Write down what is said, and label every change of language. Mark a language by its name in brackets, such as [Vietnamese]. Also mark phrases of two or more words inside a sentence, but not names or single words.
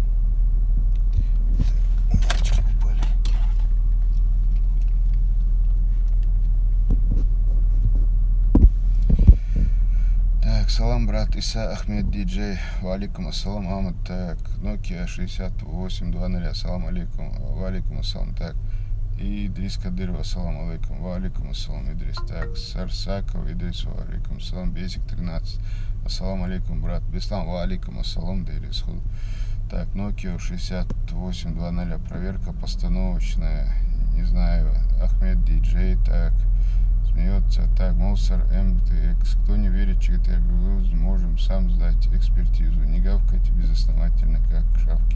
[Russian] Так, салам, брат Иса Ахмед Диджей. [Arabic] وعليكم السلام, [Russian] Ахмад. Так, Nokia 6820. [Arabic] السلام عليكم. وعليكم السلام. [Russian] Так, и Идрис Кадыров. [Arabic] السلام عليكم. وعليكم السلام, [Russian] Идрис. Так, Сарсаков Идрис. [Arabic] وعليكم السلام. Бесик 13. السلام عليكم, брат. Беслам. وعليكم السلام, Идрис. [Russian] Так, Nokia 6820. Проверка постановочная. Не знаю. Ахмед Диджей. Так. Смеется. Так, Мусор МТХ. Кто не верит, ЧГТ, можем сам сдать экспертизу. Не гавкайте безосновательно, как шавки.